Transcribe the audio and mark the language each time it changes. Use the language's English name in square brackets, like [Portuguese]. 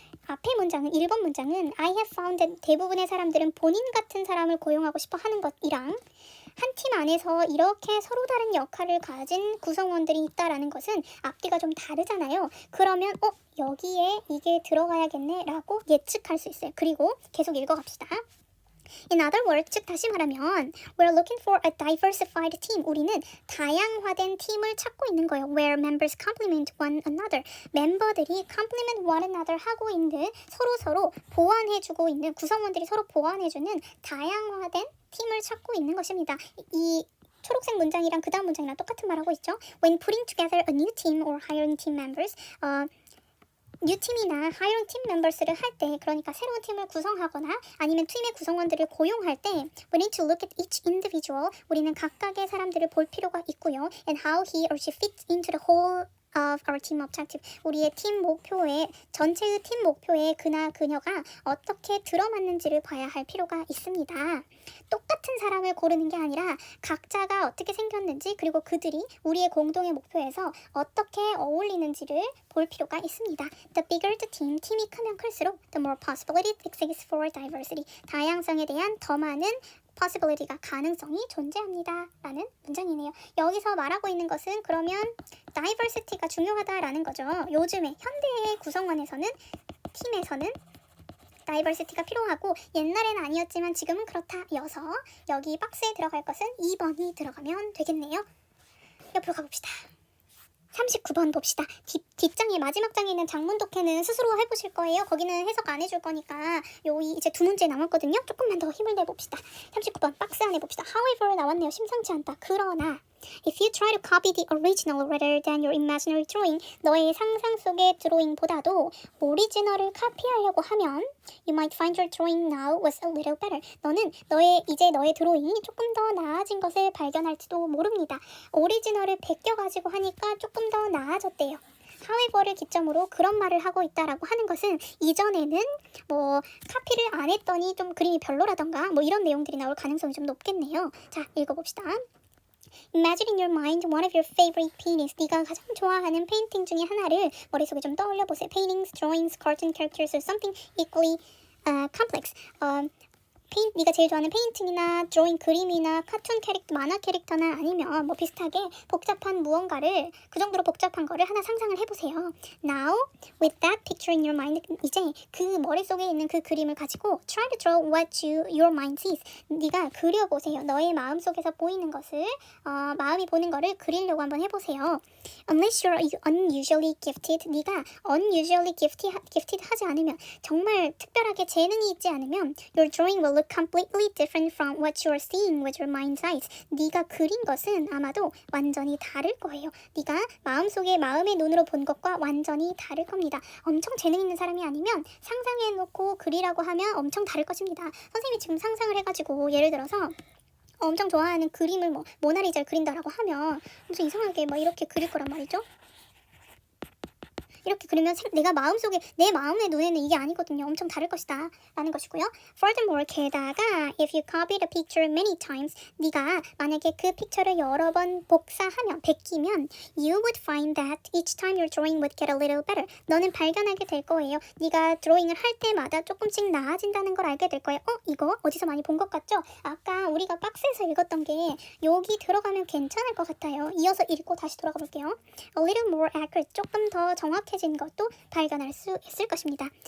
[Korean] 앞의 문장은 1번 문장은 [English] I have found that [Korean] 대부분의 사람들은 본인 같은 사람을 고용하고 싶어 하는 것이랑 한 팀 안에서 이렇게 서로 다른 역할을 가진 구성원들이 있다라는 것은 앞뒤가 좀 다르잖아요. 그러면 여기에 이게 들어가야겠네 라고 예측할 수 있어요. 그리고 계속 읽어갑시다. [English] In other words, [Korean] 즉 다시 말하면 [English] we're looking for a diversified team. [Korean] 우리는 다양화된 팀을 찾고 있는 거예요. [English] Where members complement one another. [Korean] 멤버들이 [English] complement one another [Korean] 하고 있는 서로 보완해주고 있는 구성원들이 서로 보완해주는 다양화된 팀을 찾고 있는 것입니다. 이 초록색 문장이랑 그 다음 문장이랑 똑같은 말 하고 있죠. [English] When putting together a new team or hiring team members, [Korean] 뉴 팀이나 하이런 팀 멤버스를 할 때, 그러니까 새로운 팀을 구성하거나 아니면 팀의 구성원들을 고용할 때 [English] we need to look at each individual. [Korean] 우리는 각각의 사람들을 볼 필요가 있고요. [English] And how he or she fits into the whole of our team objective. [Korean] 우리의 팀 목표에, 전체의 팀 목표에 그나 그녀가 어떻게 들어맞는지를 봐야 할 필요가 있습니다. 똑같은 사람을 고르는 게 아니라 각자가 어떻게 생겼는지, 그리고 그들이 우리의 공동의 목표에서 어떻게 어울리는지를 볼 필요가 있습니다. [English] The bigger the team, [Korean] 팀이 크면 클수록 [English] the more possibilities exist for diversity. [Korean] 다양성에 대한 더 많은 possibility가 가능성이 존재합니다. 라는 문장이네요. 여기서 말하고 있는 것은 그러면 diversity가 중요하다라는 거죠. 요즘에 현대의 구성원에서는, 팀에서는 다이버시티가 필요하고 옛날에는 아니었지만 지금은 그렇다여서 여기 박스에 들어갈 것은 2번이 들어가면 되겠네요. 옆으로 가봅시다. 39번 봅시다. 뒷장에 마지막 장에 있는 장문 독해는 스스로 해보실 거예요. 거기는 해석 안 해줄 거니까 이제 두 문제 남았거든요. 조금만 더 힘을 내봅시다. 39번 박스 안에 봅시다. However 나왔네요. 심상치 않다. [English] 그러나 If you try to copy the original rather than your imaginary drawing, [Korean] 너의 상상 속의 드로잉보다도 오리지널을 카피하려고 하면 [English] You might find your drawing now was a little better. [Korean] 너는 이제 너의 드로잉이 조금 더 나아진 것을 발견할지도 모릅니다. 오리지널을 베껴가지고 하니까 조금 더 나아졌대요. however를 기점으로 그런 말을 하고 있다라고 하는 것은 이전에는 뭐 카피를 안 했더니 좀 그림이 별로라던가 뭐 이런 내용들이 나올 가능성이 좀 높겠네요. 자, 읽어봅시다. [English] Imagine in your mind one of your favorite paintings. [Korean] 네가 가장 좋아하는 페인팅 중에 하나를 머릿속에 좀 떠올려 보세요. [English] Paintings, drawings, cartoon characters, or something equally complex. [Korean] 네가 제일 좋아하는 페인팅이나 드로잉 그림이나 카툰 캐릭터, 만화 캐릭터나 아니면 뭐 비슷하게 복잡한 무언가를 그 정도로 복잡한 거를 하나 상상을 해보세요. [English] Now, with that picture in your mind, [Korean] 이제 그 머릿속에 있는 그 그림을 가지고 [English] try to draw what your mind sees. [Korean] 네가 그려보세요. 너의 마음속에서 보이는 것을 마음이 보는 거를 그리려고 한번 해보세요. [English] Unless you're unusually gifted, 네가 unusually gifted 하지 않으면 [Korean] 정말 특별하게 재능이 있지 않으면 [English] your drawing will look completely different from what you're seeing with your mind's eyes. [Korean] 네가 그린 것은 아마도 완전히 다를 거예요. 네가 마음속에 마음의 눈으로 본 것과 완전히 다를 겁니다. 엄청 재능 있는 사람이 아니면 상상해놓고 그리라고 하면 엄청 다를 것입니다. 선생님이 지금 상상을 해가지고 예를 들어서 엄청 좋아하는 그림을 뭐 모나리자를 그린다라고 하면 무슨 이상하게 막 이렇게 그릴 거란 말이죠. 이렇게 그리면 내가 마음속에 내 마음의 눈에는 이게 아니거든요. 엄청 다를 것이다 라는 것이고요. [English] Furthermore, 게다가 if you copy the picture many times, [Korean] 네가 만약에 그 픽처를 여러 번 복사하면 베끼면 [English] you would find that each time your drawing would get a little better. [Korean] 너는 발견하게 될 거예요. 네가 드로잉을 할 때마다 조금씩 나아진다는 걸 알게 될 거예요. 이거 어디서 많이 본 것 같죠? 아까 우리가 박스에서 읽었던 게 여기 들어가면 괜찮을 것 같아요. 이어서 읽고 다시 돌아가 볼게요. [English] A little more accurate, [Korean] 조금 더 정확해진 것도 발견할 수 있을 것입니다.